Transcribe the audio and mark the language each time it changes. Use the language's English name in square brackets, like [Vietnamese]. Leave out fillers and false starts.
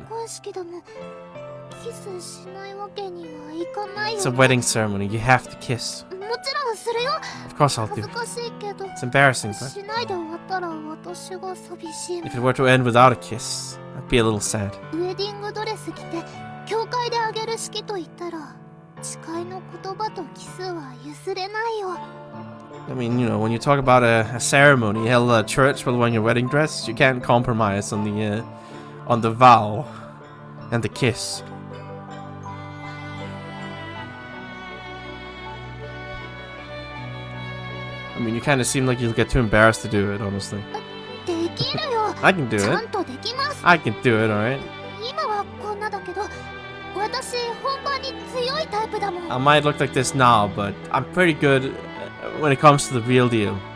[Japanese] 結婚式でもキスしないわけにはいかないよ、ね。 [English] It's a wedding ceremony. You have to kiss. [Japanese] もちろんするよ。 [English] Of course I'll [Japanese] 恥ずかしいけど。 [English] It's embarrassing, but [Japanese] しないで終わったら私が寂しいもん。 [English] if it were to end without a kiss, I'd be a little sad. [Japanese] ウェディングドレス着て教会であげる式と言ったら誓いの言葉とキスは譲れないよ。 [English] I mean, you know, when you talk about a ceremony held at a church while wearing a wedding dress, you can't compromise on the vow and the kiss. mean, you kind of seem like you'll get too embarrassed to do it, honestly. [Japanese] できるよ。 [English] I can do [Japanese] ちゃ [English] it. [Japanese] んとできます。 [English] I can do it, alright? [Japanese] 今はこんなだけど、私本番に強いタイプだもん。 [English] I might look like this now, but I'm pretty good when it comes to the real deal.